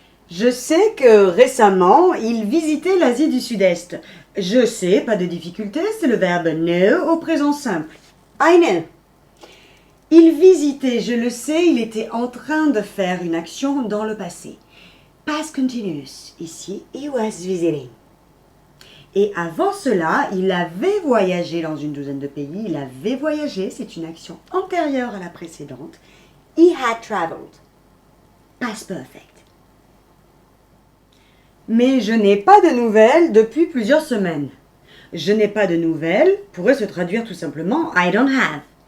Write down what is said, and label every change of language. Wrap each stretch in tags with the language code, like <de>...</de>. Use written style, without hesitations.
<fr>Je sais que récemment, il visitait l'Asie du Sud-Est. Je sais, pas de difficulté, c'est le verbe know au présent simple.</fr> <en>I know.</en> <fr>Il visitait, je le sais, il était en train de faire une action dans le passé.</fr> <en>Past continuous,</en> <fr>ici,</fr> <en>he was visiting.</en> <fr>Et avant cela, il avait voyagé dans une douzaine de pays. Il avait voyagé, c'est une action antérieure à la précédente.</fr> <en>He had traveled. Past perfect.</en> <fr>Mais je n'ai pas de nouvelles depuis plusieurs semaines. Je n'ai pas de nouvelles pourrait se traduire tout simplement</fr> <en>I don't have.</en>